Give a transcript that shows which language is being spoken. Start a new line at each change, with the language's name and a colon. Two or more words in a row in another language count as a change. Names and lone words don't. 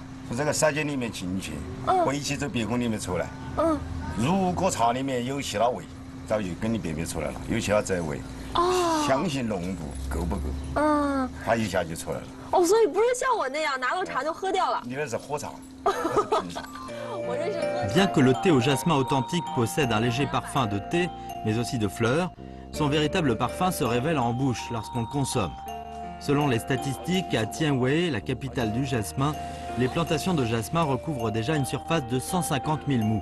Chinese: 从这个舌尖里面进去，回去从鼻孔里面出来。嗯。如果茶里面有其他味，早就跟你辨别出来了，有其他涩味。哦。香型浓度够不够？嗯。它一下就出来了。哦，所以不是像我那样拿到茶就喝掉了。你那是喝茶。
French: Bien que le thé au jasmin authentique possède un léger parfum de thé, mais aussi de fleurs, son véritable parfum se révèle en bouche lorsqu'on le consomme. Selon les statistiques, à Tianwei, la capitale du jasmin, les plantations de jasmin recouvrent déjà une surface de 150 000 mous.